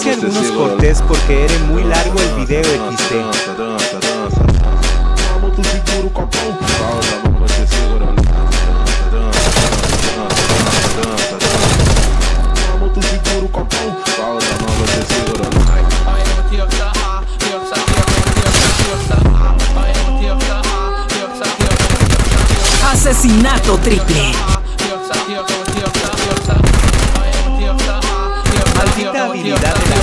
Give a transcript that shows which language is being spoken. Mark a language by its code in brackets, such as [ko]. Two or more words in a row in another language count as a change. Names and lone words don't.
[es] Hice [pt] você [es] algunos [pt] segura. [es] cortes porque era muy largo el video XD. [pt] Dança, dança, dança. Com a mão tu segura o copão, com a outra mão você segura. Dança, dança, dança, dança, dança. Com a mão tu segura o copão, com a outra mão você segura. [es] Asesinato triple. Maldita habilidad